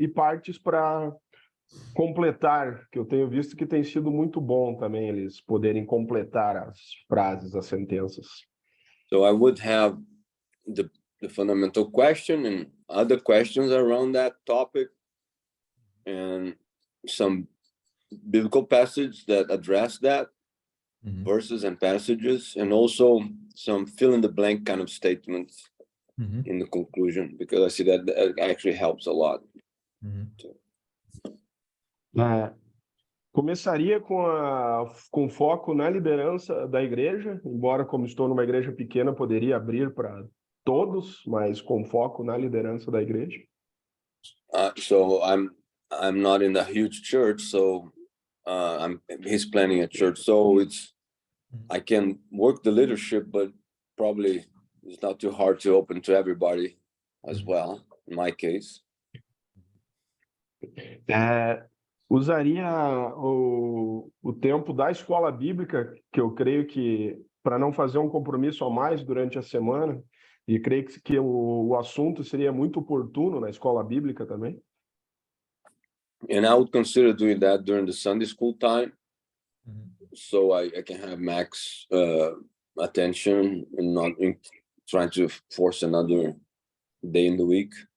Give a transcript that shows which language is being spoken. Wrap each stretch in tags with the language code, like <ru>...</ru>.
<pt>E partes para completar, que eu tenho visto que tem sido muito bom também eles poderem completar as frases, as sentenças.</pt> <en>So I would have the fundamental question and other questions around that topic, and some biblical passages that address that, verses and passages, and also some fill-in-the-blank kind of statements in the conclusion, because I see that actually helps a lot.</en> <pt>Começaria com foco na liderança da igreja, embora, como estou numa igreja pequena, poderia abrir para todos, mas com foco na liderança da igreja.</pt> <en>So I'm not in a huge church, so he's planning a church, so I can work the leadership, but probably it's not too hard to open to everybody as well. In my case,</en> <pt>Usaria o tempo da escola bíblica, que eu creio que, para não fazer um compromisso a mais durante a semana, e creio que o assunto seria muito oportuno na escola bíblica também.</pt> <en>and I would consider doing that during the Sunday school time, so I can have max attention and not trying to force another day in the week.</en>